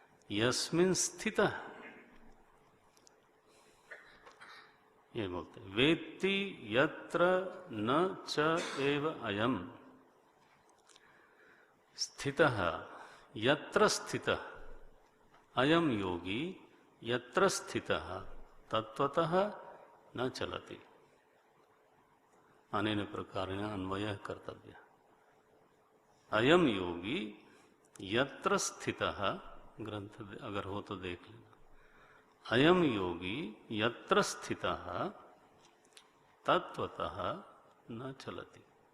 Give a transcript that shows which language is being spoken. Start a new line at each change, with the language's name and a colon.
Sanskrit: यस्मिन् स्थितः,
Hindi: ये बोलते
Sanskrit: वेत्ति यत्र न च एव अयम स्थितः यत्र स्थितः अयम योगी यत्र स्थितः तत्वतः न चलति। अनेन प्रकारेण अन्वयः कर्तव्यः। अयम योगी यत्र स्थितः,
Hindi: ग्रंथ अगर हो तो देख लेना।
Sanskrit: अयम योगी यत्र स्थितः तत्वतः न चलति।